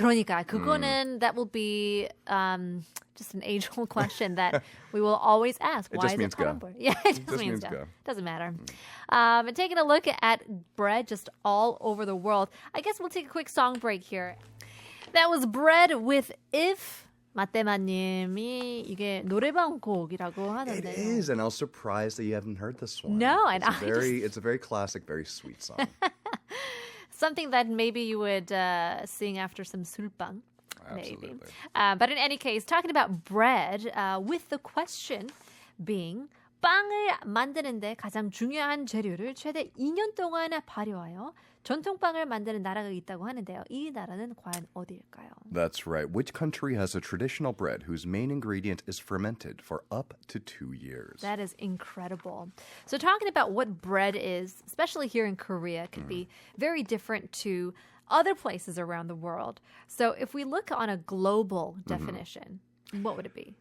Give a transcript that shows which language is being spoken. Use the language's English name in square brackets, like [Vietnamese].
[Korean] 그러니까 그거는 [English] that will be just an age-old question that we will always ask. Why is it 파란불? Yeah, it just means go. Doesn't matter. And taking a look at bread just all over the world. I guess we'll take a quick song break here. That was Bread with If. [Korean] 마떼마님이 이게 노래방 곡이라고 하던데요. [English] It is, and I was surprised that you haven't heard this one. No, it's a very classic, very sweet song. Something that maybe you would sing after some 술빵. Maybe. But in any case, talking about bread, with the question being [Korean] 빵을 만드는데 가장 중요한 재료를 최대 2년 동안 발효하여 전통빵을 만드는 나라가 있다고 하는데요. 이 나라는 과연 어디일까요? [English] That's right. Which country has a traditional bread whose main ingredient is fermented for up to 2 years? That is incredible. So talking about what bread is, especially here in Korea, can be very different to other places around the world. So if we look on a global definition, what would it be?